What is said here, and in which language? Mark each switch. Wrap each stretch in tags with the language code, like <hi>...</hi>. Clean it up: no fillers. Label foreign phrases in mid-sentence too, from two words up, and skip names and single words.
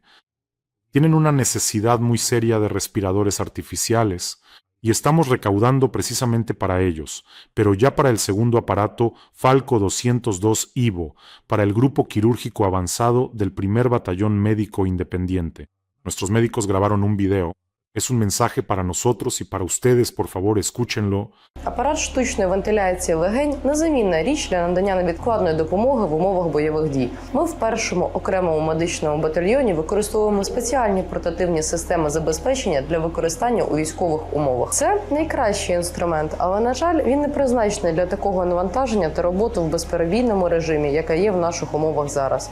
<es>Tienen una necesidad muy seria de respiradores artificiales, y estamos recaudando precisamente para ellos, pero ya para el segundo aparato Falco 202 Ivo, para el grupo quirúrgico avanzado del primer batallón médico independiente. Nuestros médicos grabaron un video. Es un mensaje para nosotros y para ustedes, por favor, escúchenlo.</es> <uk>Апарат штучної вентиляції легень – незамінна річ для надання невідкладної допомоги в умовах бойових дій. Ми в першому окремому медичному батальйоні використовуємо спеціальні портативні системи забезпечення для використання у військових умовах. Це найкращий інструмент, але, на жаль, він не призначений для такого навантаження та роботи в безперебійному режимі, яка є в наших умовах зараз.</uk>